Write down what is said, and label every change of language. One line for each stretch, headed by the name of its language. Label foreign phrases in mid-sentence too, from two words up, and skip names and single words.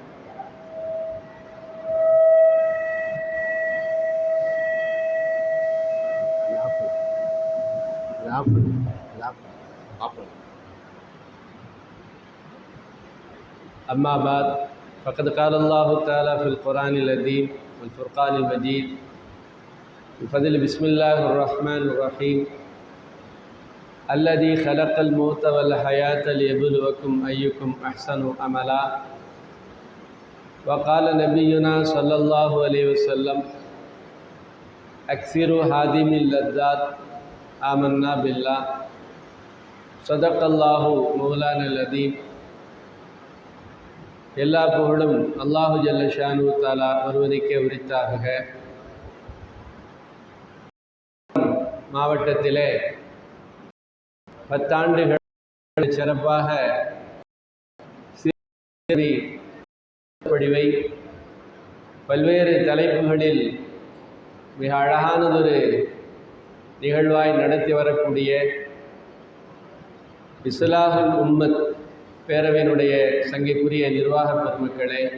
Arabic: أما بعد فقد قال الله تعالى في القرآن العظيم والفرقان المجيد بفضل بسم الله الرحمن الرحيم الذي خلق الموت والحياة ليبلوكم أيكم أحسن عملا وقال نبينا صلى الله عليه وسلم أكثروا هادم اللذات آمنا بالله صدق الله مولانا العظيم.
Tamil: எல்லா புகழும்
Arabic: الله جل شأنه تعالى
Tamil: ஒருவனுக்கே உரித்தாக. மாவட்டத்திலே 10 ஆண்டுகள் சிறப்பாக படிவை பல்வேறு தலைப்புகளில் மிக அழகானதொரு நிகழ்வாய் நடத்தி வரக்கூடிய இஸ்லாஹுல் உம்மத் பேரவையினுடைய சங்கைக்குரிய நிர்வாக பெருமக்களே,